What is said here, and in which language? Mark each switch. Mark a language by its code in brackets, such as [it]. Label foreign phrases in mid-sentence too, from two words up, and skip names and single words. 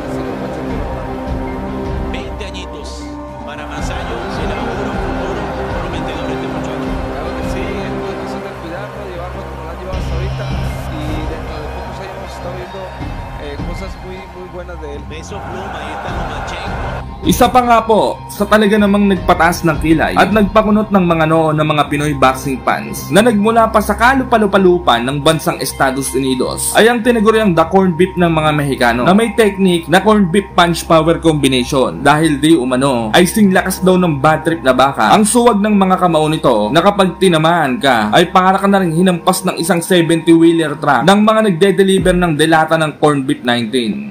[es] 20 añitos para Masayo, será un futuro prometedor este muchacho. Claro que sí, es muy cuestión de cuidarlo, llevarlo como lo han llevado hasta ahorita. Y dentro de pocos años hemos estado viendo cosas muy buenas de él. Beso pluma, ahí está Lomachenko. [tl] Isa pa nga po sa talaga namang nagpataas ng kilay at nagpakunot ng mga noon ng mga Pinoy [en] boxing fans [tl] na nagmula pa sa kalupalupalupan ng bansang Estados Unidos ay ang tinaguriang [en] the corned beef [tl] ng mga Mexicano na may technique na [en] corned beef punch power combination [tl] dahil di umano ay singlakas daw ng [en] bad trip [tl] na baka ang suwag ng mga kamao nito na kapag tinamaan ka ay para ka na rin hinampas ng isang [en] 70-wheeler truck [tl] ng mga nagde-deliver ng delata ng [en] corned beef [tl] 19.